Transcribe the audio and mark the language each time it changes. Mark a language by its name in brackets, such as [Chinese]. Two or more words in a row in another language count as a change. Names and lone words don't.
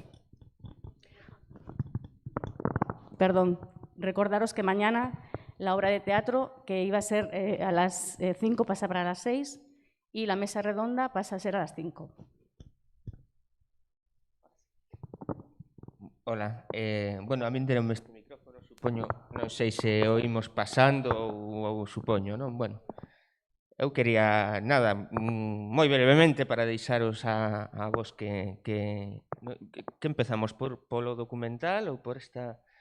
[Spanish] Perdón, recordaros que mañana la obra de teatro, que iba a ser a las 5, pasa para las 6, y la mesa redonda pasa a ser a las 5. Hola, bueno, [Galician] a min deronme este micrófono, supoño, non sei se oímos pasando ou supoño, non? Bueno, eu quería, nada, moi brevemente para deixaros a vos que empezamos polo documental ou por esta...